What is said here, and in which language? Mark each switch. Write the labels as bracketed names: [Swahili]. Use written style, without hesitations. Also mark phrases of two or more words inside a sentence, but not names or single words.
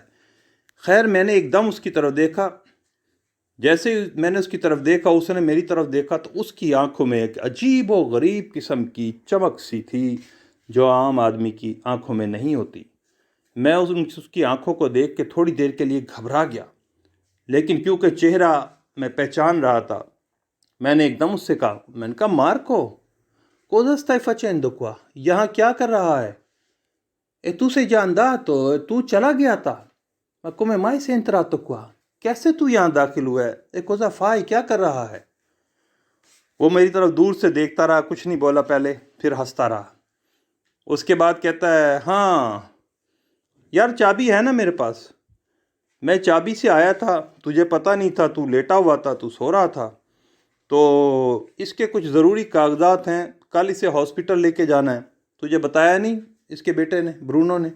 [Urdu] خیر میں نے ایک دم اس کی طرف دیکھا، جیسے میں نے اس کی طرف دیکھا اس نے میری طرف دیکھا، تو اس کی آنکھوں میں ایک عجیب و غریب قسم کی چمک سی تھی جو عام آدمی کی آنکھوں میں نہیں ہوتی۔ میں اس کی آنکھوں کو دیکھ کے تھوڑی دیر کے لیے گھبرا گیا، لیکن کیونکہ چہرہ میں پہچان رہا تھا، میں نے ایک دم اس سے کہا، میں نے کہا مارکو [Italian] cosa stai facendo qua, [Urdu] یہاں کیا کر رہا ہے؟ [Italian] tu sei già andato, [Urdu] تو چلا گیا تھا، [Italian] ma come mai sei entrato qua، [Urdu] کیسے تو یہاں داخل ہوا ہے، [Italian] cosa fai، [Urdu] کیا کر رہا ہے؟ وہ میری طرف دور سے دیکھتا رہا، کچھ نہیں بولا پہلے، پھر ہنستا رہا۔ اس کے بعد کہتا ہے ہاں یار چابی ہے نا میرے پاس، میں چابی سے آیا تھا، تجھے پتہ نہیں تھا، تو لیٹا ہوا تھا، تو سو رہا تھا، تو اس کے کچھ ضروری کاغذات ہیں، کل اسے ہاسپٹل لے کے جانا ہے، تجھے بتایا نہیں، اس کے بیٹے نے، برونو نے؟